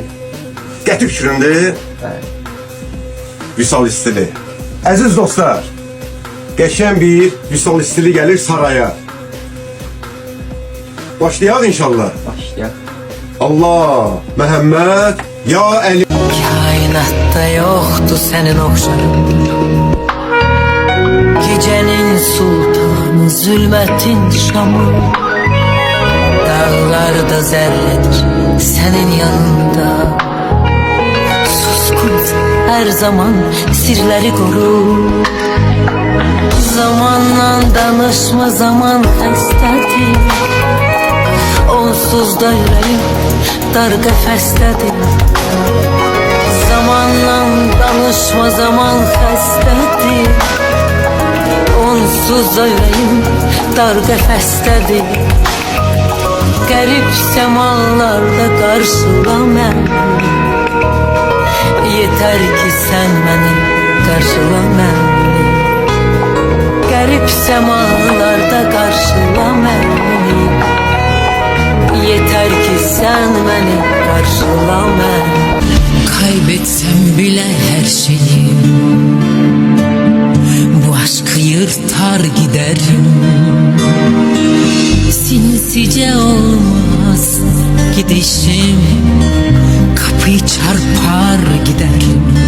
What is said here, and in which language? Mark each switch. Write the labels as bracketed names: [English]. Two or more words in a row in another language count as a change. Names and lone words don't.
[Azerbaijani] Qəti fikrimdir. Bəli. Vüsal istili. Əziz dostlar, qəşəng bir Vüsal istili gəlir saraya. Başlayaq inşallah. Başlayaq. Allah, Məhəmməd, ya Əli. [Turkish] Kainatta yoktu senin okşarın. Gecenin sultanı zulmetin şamı. Dağlarda zerredir senin yanında. Suskun her zaman sirleri koru. Zamanla danışma, zaman hastadır. [Azerbaijani] Onsuz da yüreğim dar qəfəsdədir. Zamanla danışma, zaman xəstədir. Onsuz da yüreğim dar qəfəsdədir. Qərib səmalarda qarşıla məni. [Turkish] Yeter ki sen beni [Azerbaijani] qarşıla məni. Qərib səmalarda qarşıla məni. [Turkish] Yeter ki sen beni karşıla beni. Kaybetsem bile her şeyi, bu aşkı yırtar giderim. Sinsice olmaz gidişim, kapıyı çarpar giderim.